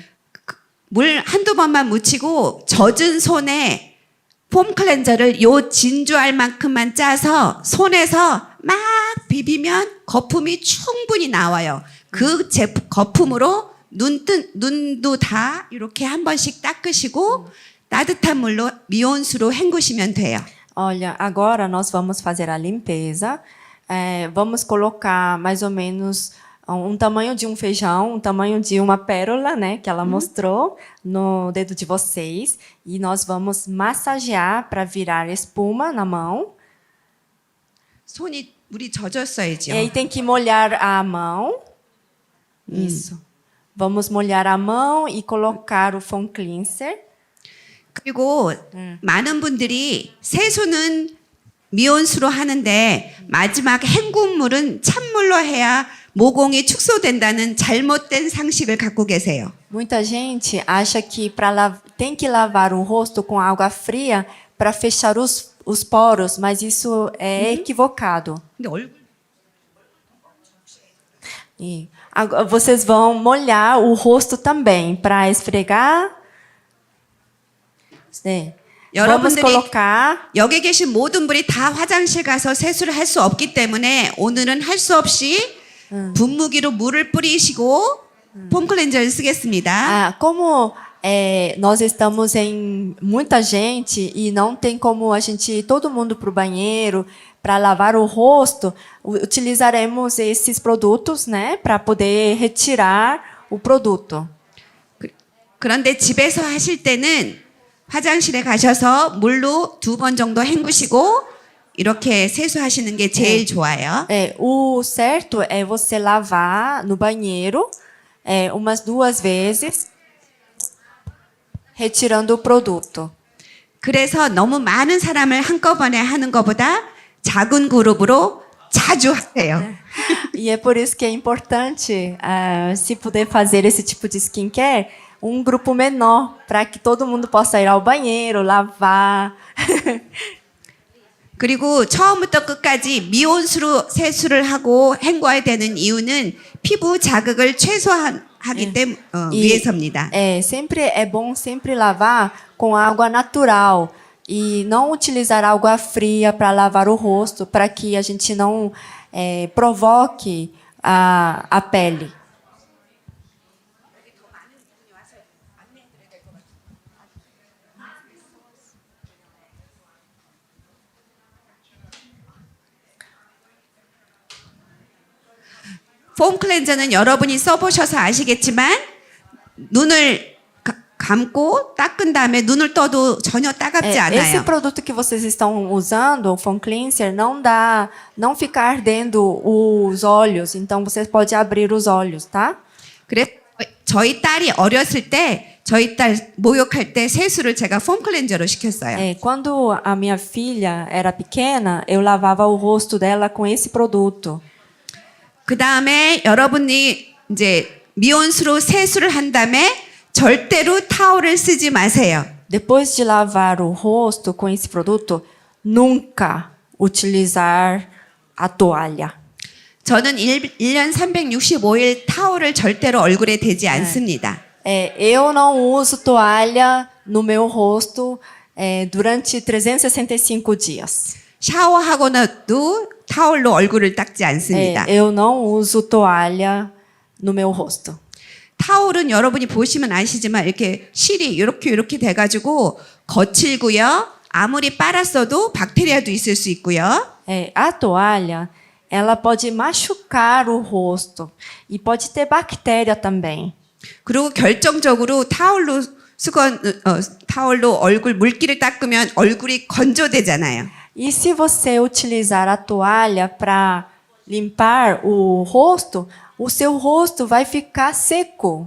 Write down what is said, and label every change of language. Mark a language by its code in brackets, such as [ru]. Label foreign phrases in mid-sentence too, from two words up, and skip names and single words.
[ko] 물 한두 번만 묻히고 젖은 손에 폼 클렌저를 요 진주알 만큼만 짜서 손에서 막 비비면 거품이 충분히 나와요. 그 거품으로 눈도 다 이렇게 한 번씩 닦으시고 따뜻한 물로 미온수로 헹구시면 돼요. [pt] Olha, agora nós vamos fazer a limpeza. Vamos colocar mais ou menos tamanho de um feijão, um tamanho de uma pérola, né, que ela mostrou no dedo de vocês. E nós vamos massagear para virar espuma na mão. [ko] 손이 물이 젖었어야죠. [pt] E aí tem que molhar a mão. Isso. Vamos molhar a mão e colocar o [en] foam cleanser. [ko] 그리고 많은 분들이 세수는 미온수로 하는데 마지막 헹굼물은 찬물로 해야 모공이 축소된다는 잘못된 상식을 갖고 계세요. [pt] Muita gente acha que tem que lavar o rosto com água fria para fechar os poros, mas isso é equivocado. [ko] 근데 얼굴 [pt] E agora vocês vão molhar o rosto também para esfregar. 네. Vamos [ko] 여러분들이 [pt] colocar. [ko] 여기 계신 모든 분이 다 화장실 가서 세수를 할 수 없기 때문에 오늘은 할 수 없이 분무기로 물을 뿌리시고 폼 클렌저를 쓰겠습니다. [pt] Como nós estamos em muita gente e não tem como a gente ir todo mundo para o banheiro para lavar o rosto, utilizaremos esses produtos, né, para poder retirar o produto. [ko] 그런데 집에서 하실 때는 화장실에 가셔서 물로 2번 정도 헹구시고 이렇게 세수하시는 게 제일 좋아요. [pt] O certo é você lavar no banheiro umas 2 vezes, retirando o produto. [ko] 그래서 너무 많은 사람을 한꺼번에 하는 것보다 작은 그룹으로 자주 하세요. [pt] E é por isso que é importante, se puder fazer esse tipo de skincare, um grupo menor, para que todo mundo possa ir ao banheiro, lavar. [ko] 그리고 처음부터 끝까지 미온수로 세수를 하고 헹궈야 되는 이유는 피부 자극을 최소화하기 위해서입니다. [pt] Sempre é bom sempre lavar com água natural e não utilizar água fria para lavar o rosto, para que a gente não provoque a pele. [ko] 폼 클렌저는 여러분이 써보셔서 아시겠지만 눈을 감고 닦은 다음에 눈을 떠도 전혀 따갑지 [pt] Esse [ko] 않아요. [pt] produto que vocês estão usando, o [en] foam cleanser, [pt] não fica ardendo os olhos, então você pode abrir os olhos, tá? [ko] 그래서 저희 딸이 어렸을 때 저희 딸 목욕할 때 세수를 제가 폼 클렌저로 시켰어요. [pt] Quando a minha filha era pequena, eu lavava o rosto dela com esse produto. [ko] 그 다음에 여러분이 이제 미온수로 세수를 한 다음에 절대로 타올을 쓰지 마세요. [pt] Depois de lavar o rosto com esse produto, nunca utilizar a toalha. [ko] 저는 1년 365일 타올을 절대로 얼굴에 대지 않습니다. [pt] Eu não uso toalha no meu rosto durante 365 dias. [ko] 샤워하고 나도 타올로 얼굴을 닦지 않습니다. [pt] Eu não uso toalha no meu rosto. [ko] 타올은 여러분이 보시면 아시지만 이렇게 실이 이렇게 돼가지고 거칠고요. 아무리 빨았어도 박테리아도 있을 수 있고요. [pt] A toalha, ela pode machucar o rosto e pode ter bactéria também. [ko] 그리고 결정적으로 타올로 얼굴 물기를 닦으면 얼굴이 건조되잖아요. [pt] E se você utilizar a toalha para limpar o rosto, o seu rosto vai ficar seco.